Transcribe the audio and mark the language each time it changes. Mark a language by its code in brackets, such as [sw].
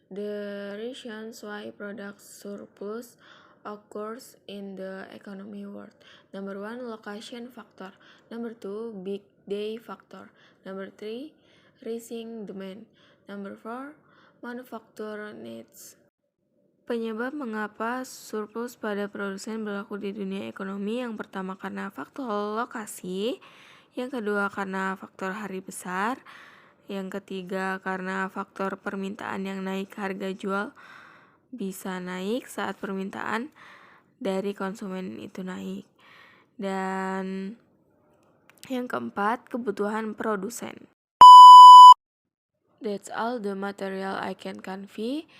[en] The reasons why product surplus occurs in the economy world. Number 1, location factor. Number 2, big day factor. Number 3, rising demand. Number 4, manufacturer needs. [id] Penyebab mengapa surplus pada produsen berlaku di dunia ekonomi: yang pertama karena faktor lokasi, yang kedua karena faktor hari besar, yang ketiga karena faktor permintaan yang naik. Harga jual bisa naik saat permintaan dari konsumen itu naik. Dan yang keempat, kebutuhan produsen. [en] That's all the material I can convey.